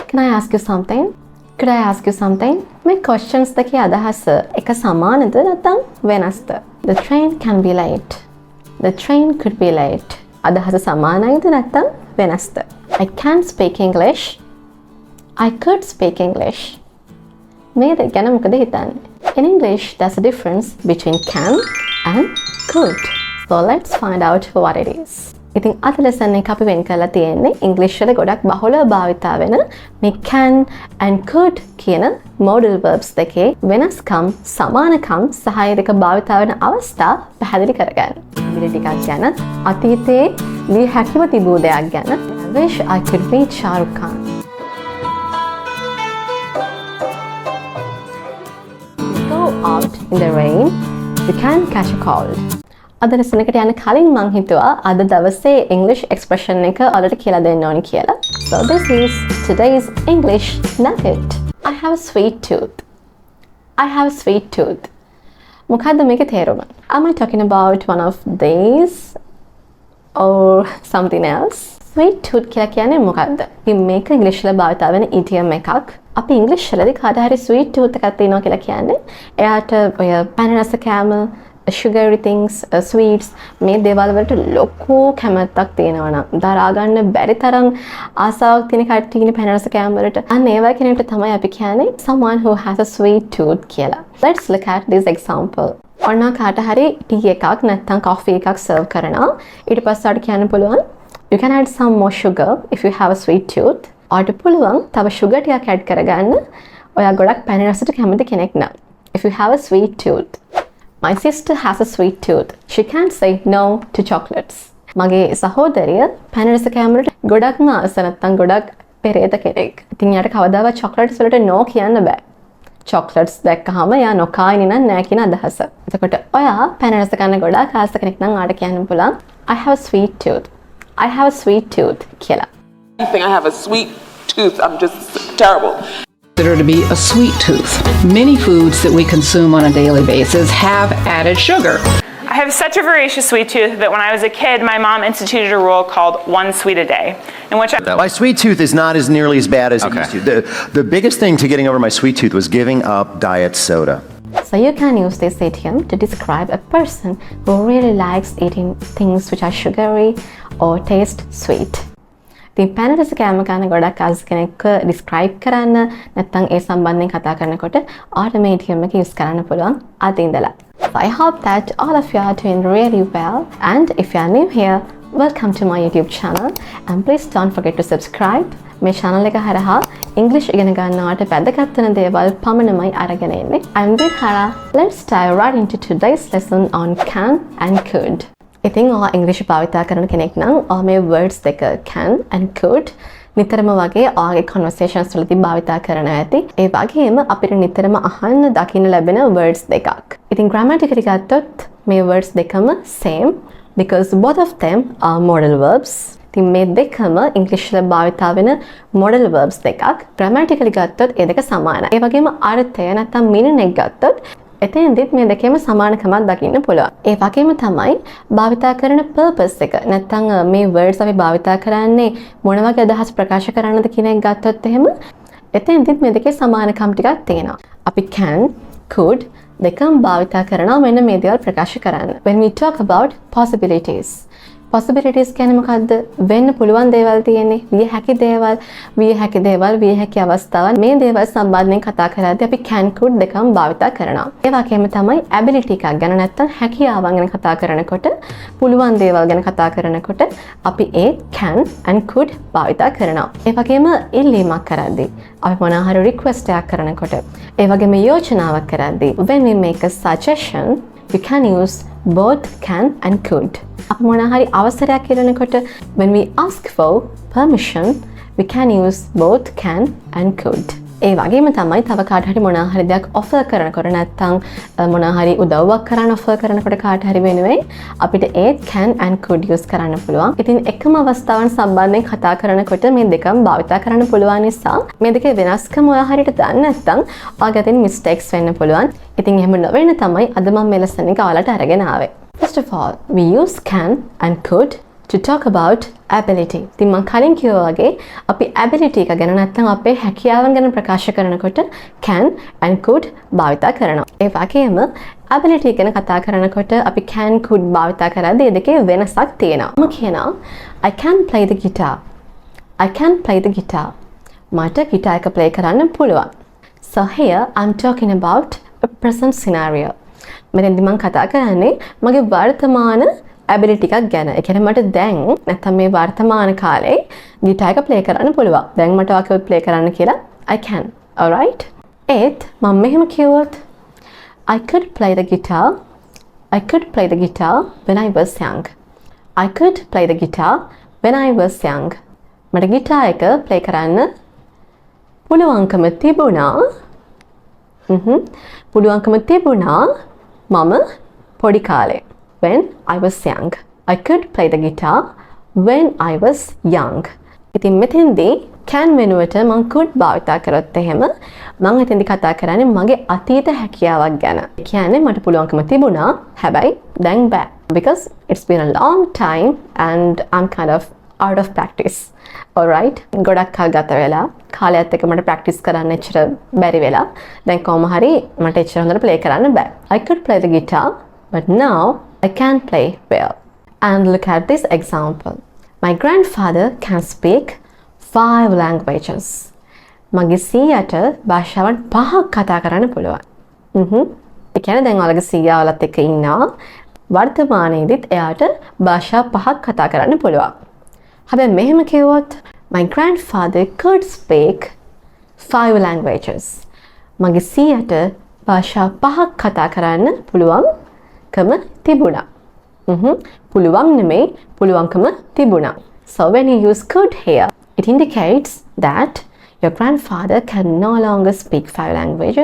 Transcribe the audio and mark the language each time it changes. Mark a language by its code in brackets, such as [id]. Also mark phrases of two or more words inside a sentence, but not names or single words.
[en] Can I ask you something? Could I ask you something? [si] මේ questions දෙකේ අදහස එක සමානද නැත්නම් වෙනස්ද? [en] The train can be late. The train could be late. [si] අදහස සමානයිද නැත්නම් වෙනස්ද? [en] I can speak English. I could speak English. [si] මේ දෙක ගැන මොකද හිතන්නේ? [en] In English, there's a difference between can and could. So let's find out what it is. [si] ඉතින් අද lesson එක අපි වෙන් කරලා තියෙන්නේ English වල ගොඩක් බහුලව භාවිතා වෙන මේ [en] can and could [si] කියන [en] modal verbs [si] දෙකේ වෙනස්කම්, සමානකම් සහ ඒ දෙක භාවිතා වෙන අවස්ථා පැහැදිලි කරගන්න. විදිහ ටිකක් ගැන අතීතයේ ලිය හැකිව තිබූ දෙයක් ගැන. [en] I wish I could meet Shah Rukh Khan. Go out in the rain, you can catch a cold. [si] අද lesson එකට යන කලින් මං හිතුවා අද දවසේ [en] English expression [si] එක ඔයාලට කියලා දෙන්න ඕනි කියලා. [en] So this is today's English nugget. I have a sweet tooth. I have a sweet tooth. [si] මොකද්ද මේකේ තේරුම? [en] Am I talking about one of these or something else? Sweet tooth [si] කියලා කියන්නේ මොකද්ද? ඉතින් මේක English වල භාවිතා වෙන idiom එකක්. අපි English වලදී කාට හරි [en] sweet tooth [si] එකක් තියෙනවා කියලා කියන්නේ එයාට ඔය පැන රස කෑම [en] sugary things, sweets [si] මේ දේවල් වලට ලොකු කැමැත්තක් තියෙනවා නම් දරා ගන්න බැරි තරම් ආසාවක් තියෙන කට්ටියනේ පැන රස කෑම වලට. අන්න ඒ වගේ කෙනෙක්ට තමයි අපි කියන්නේ [en] someone who has a sweet tooth [si] කියලා. [en] Let's look at this example. [si] ඔන්න කාට හරි ටී එකක් නැත්නම් coffee එකක් serve කරනවා. ඊට පස්සේ ආට කියන්න පුළුවන් [en] you can add some more sugar if you have a sweet tooth. [si] ආට පුළුවන් තව sugar ටිකක් add කරගන්න. ඔයා ගොඩක් පැන රසට කැමති කෙනෙක් නම්. [en] If you have a sweet tooth. My sister has a sweet tooth. She can't say no to chocolates. [si] මගේ සහෝදරිය පැන රස කෑම වලට ගොඩක්ම ආස නැත්නම් ගොඩක් පෙරේත කෙනෙක්. ඉතින් යාට කවදාවත් chocolates වලට no කියන්න බෑ. chocolates දැක්කහම යා නොකා ඉන්නේ නෑ කියන අදහස. එතකොට ඔයා පැන රස කන්න ගොඩක් ආස කෙනෙක් නම් ආට කියන්න පුළුවන් [en] I have a sweet tooth. I have a sweet tooth කියලා. You think I have a sweet tooth? I'm just terrible. Consider to be a sweet tooth. Many foods that we consume on a daily basis have added sugar. I have such a voracious sweet tooth that when I was a kid, my mom instituted a rule called 1 sweet a day, in which My sweet tooth is not as nearly as bad as it used to. The biggest thing to getting over my sweet tooth was giving up diet soda. So you can use this idiom to describe a person who really likes eating things which are sugary or taste sweet. [si] ඉතින් පැන රස කෑම කන ගොඩක් ආස කෙනෙක්ව describe කරන්න නැත්නම් ඒ සම්බන්ධයෙන් කතා කරනකොට ඔයාලට මේ idiom එක use කරන්න පුළුවන් අද ඉඳලා. [en] So I hope that all of you are doing really well, and if you are new here, welcome to my YouTube channel, and please don't forget to subscribe. [si] මේ channel එක හරහා English ඉගෙන ගන්නවට වැදගත් වෙන දේවල් පමණමයි අරගෙන එන්නේ. [en] I'm Hara. Let's dive right into today's lesson on can and could. [si] ඉතින් ඔයා ඉංග්‍රීසි භාවිතා කරන කෙනෙක් නම් ඔයා මේ words දෙක [en] can and could [si] නිතරම වගේ ඔයාගේ conversations වලදී භාවිතා කරන ඇති. ඒ වගේම අපිට නිතරම අහන්න දකින්න ලැබෙන words දෙකක්. [en] ඉතින් grammatically [si] ගත්තොත් මේ [en] words දෙකම same because both of them are modal verbs. [si] ඉතින් මේ දෙකම ඉංග්‍රීසි වල භාවිතා වෙන modal verbs දෙකක්. grammatically ගත්තොත් ඒ දෙක සමානයි. ඒ වගේම අර්ථය නැත්නම් meaning එක ගත්තොත් එතෙන්දිත් මේ දෙකේම සමානකමක් දකින්න පුළුවන්. ඒ වගේම තමයි භාවිතා කරන purpose එක. නැත්නම් මේ words අපි භාවිතා කරන්නේ මොන වගේ අදහස් ප්‍රකාශ කරන්නද කියන එක ගත්තොත් එහෙම එතෙන්දිත් මේ දෙකේ සමානකම් ටිකක් තියෙනවා. අපි [en] can, could [si] දෙකම භාවිතා කරනවා මෙන්න මේ දේවල් ප්‍රකාශ කරන්න. [en] When we talk about possibilities. [si] possibilities කියන්නේ මොකද්ද? වෙන්න පුළුවන් දේවල් තියෙන්නේ. විය හැකි දේවල්, විය හැකි අවස්ථාවන්. මේ දේවල් සම්බන්ධයෙන් කතා කරද්දී අපි [en] can could [si] දෙකම භාවිතා කරනවා. ඒ වගේම තමයි ability එකක් ගැන නැත්නම් හැකියාවන් ගැන කතා කරනකොට, පුළුවන් දේවල් ගැන කතා කරනකොට අපි ඒ [en] can and could [si] භාවිතා කරනවා. ඒ වගේම ඉල්ලීමක් කරද්දී, අපි මොනවා හරි request එකක් කරනකොට, ඒ වගේම යෝජනාවක් කරද්දී [en] when we make a suggestion, we can use both can and could. [si] අපි මොනවා හරි අවසරයක් ඉල්ලනකොට [en] when we ask for permission, we can use both can and could. [si] ඒ වගේම තමයි තව කාට හරි මොනවා හරි දෙයක් offer කරනකොට නැත්නම් මොනවා හරි උදව්වක් කරන්න offer කරනකොට කාට හරි වෙනුවෙන් අපිට ඒ [en] can and could [si] use කරන්න පුළුවන්. ඉතින් එකම අවස්ථාවන් සම්බන්ධයෙන් කතා කරනකොට මේ දෙකම භාවිතා කරන්න පුළුවන් නිසා මේ දෙකේ වෙනස්කම ඔයා හරියට දන්නේ නැත්නම් ඔයාගේ අතින් mistakes වෙන්න පුළුවන්. ඉතින් එහෙම නොවෙන්න තමයි අද මම මේ lesson එක ඔයාලට අරගෙන ආවේ. [en] First of all, we use can and could to talk about ability. [si] ඉතින් මම කලින් කිව්වා වගේ අපි ability එක ගැන නැත්නම් අපේ හැකියාවන් ගැන ප්‍රකාශ කරනකොට [en] can and could [si] භාවිතා කරනවා. ඒ වගේම ability ගැන කතා කරනකොට අපි [en] can could [si] භාවිතා කරද්දී ඒ දෙකේ වෙනසක් තියෙනවා. මම කියනවා [en] I can play the guitar. I can play the guitar. [si] මට ගිටාර් එක play කරන්න පුළුවන්. [en] So here I'm talking about a present scenario. [si] මෙතෙන්දි මම කතා කරන්නේ මගේ වර්තමාන ability එකක් ගැන. ඒ කියන්නේ මට දැන් නැත්නම් මේ වර්තමාන කාලේ ගිටාර් එක play කරන්න පුළුවන්. දැන් මට වාක්‍යයක් play කරන්න කියලා [en] I can. Alright? [si] ඒත් මම මෙහෙම කිව්වොත් [en] I could play the guitar. I could play the guitar when I was young. I could play the guitar when I was young. [si] මට ගිටාර් එක play කරන්න පුළුවන්කම තිබුණා. පුළුවන්කම තිබුණා මම පොඩි කාලේ. [en] When I was young. I could play the guitar when I was young. [si] ඉතින් මෙතෙන්දී can වෙනුවට මම could භාවිතා කරොත් එහෙම මම එතෙන්දී කතා කරන්නේ මගේ අතීත හැකියාවක් ගැන. ඒ කියන්නේ මට පුළුවන්කම තිබුණා හැබැයි දැන් බෑ. [en] Because it's been a long time and I'm kind of out of practice. Alright? [si] ගොඩක් කල් ගත වෙලා කාලයත් එක්ක මට practice කරන්න එච්චර බැරි වෙලා දැන් කොහොම හරි මට එච්චර හොඳට play කරන්න බෑ. [en] I could play the guitar but now I can play well. And look at this example. My grandfather can speak 5 languages. [si] මගේ සීයාට භාෂාවන් 5ක් කතා කරන්න පුළුවන්. ඒ කියන්නේ දැන් ඔයාලගේ සීයාවලත් එක්ක ඉන්නවා. වර්තමානයේදීත් එයාට භාෂා 5ක් කතා කරන්න පුළුවන්. හැබැයි මෙහෙම කිව්වොත් [en] my grandfather could speak 5 languages. [si] මගේ සීයාට භාෂා 5ක් කතා කරන්න පුළුවන්කම තිබුණා. පුළුවන් නෙමෙයි පුළුවන්කම තිබුණා. [en] So when you use could here, it indicates that your grandfather can no longer speak 5 languages.